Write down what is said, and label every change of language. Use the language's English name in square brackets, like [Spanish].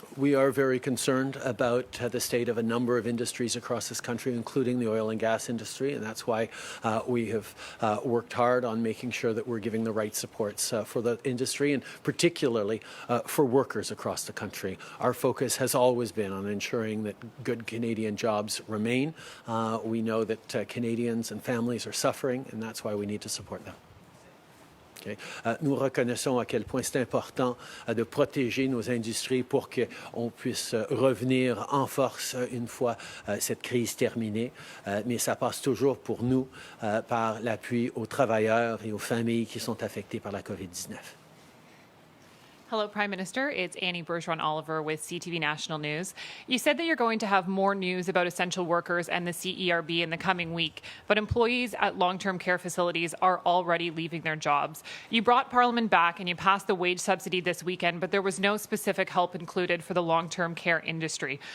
[English] We are very concerned about the state of a number of industries across this country, including the oil and gas industry, and that's why we have worked hard on making sure that we're giving the right supports for the industry, and particularly for workers across the country. Our focus has always been on ensuring that good Canadian jobs remain. We know that Canadians and families are suffering, and that's why we need to support them. Okay. [French] Nous reconnaissons à quel point c'est important de protéger nos industries pour qu'on puisse revenir en force une fois cette crise terminée. Mais ça passe toujours pour nous par l'appui aux travailleurs et aux familles qui sont affectées par la COVID-19. [English] Hello, Prime Minister. It's Annie Bergeron-Oliver with CTV National News. You said that you're going to have more news about essential workers and the CERB in the coming week, but employees at long-term care facilities are already leaving their jobs. You brought Parliament back and you passed the wage subsidy this weekend, but there was no specific help included for the long-term care industry.